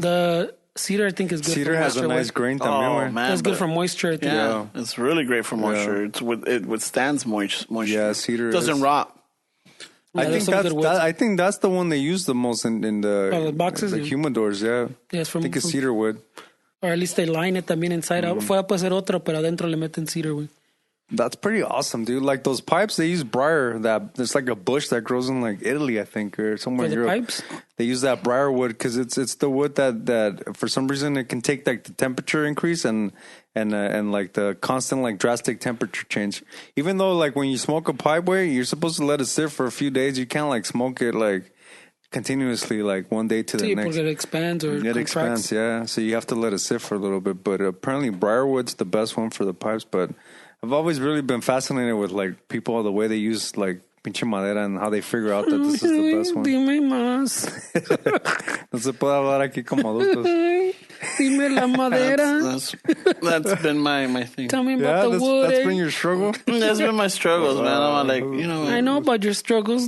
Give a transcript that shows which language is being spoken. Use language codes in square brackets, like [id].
[en] The cedar, I think, is good. Cedar for has a nice grain. Oh man, it's good for moisture. I think. Yeah, it's really great for moisture. It withstands moisture. Yeah, cedar doesn't rot. I think that's the one they use the most in the boxes, the humidors. Yeah, I think it's cedar wood. Or at least they line it también inside out. [es] Fuera puede ser otro, pero adentro le meten [en] cedar wood. That's pretty awesome, dude. Like those pipes, they use briar. It's like a bush that grows in like Italy, I think, or somewhere in Europe. Pipes? They use that briar wood because it's the wood that for some reason it can take like the temperature increase and like the constant like drastic temperature change. Even though like when you smoke a pipe, way you're supposed to let it sit for a few days. You can't like smoke it like continuously like one day to the next. It expands or it expands, yeah. So you have to let it sit for a little bit. But apparently briarwood's the best one for the pipes. But I've always really been fascinated with like people, the way they use like [es] pinche madera [en] and how they figure out that this is the best one. [es] Dime más. No se puede hablar aquí como adultos. Dime la madera. [en] That's been my thing. Tell me about the wood. That's been your struggle? That's been my struggles, man. I'm like, I know about your struggles.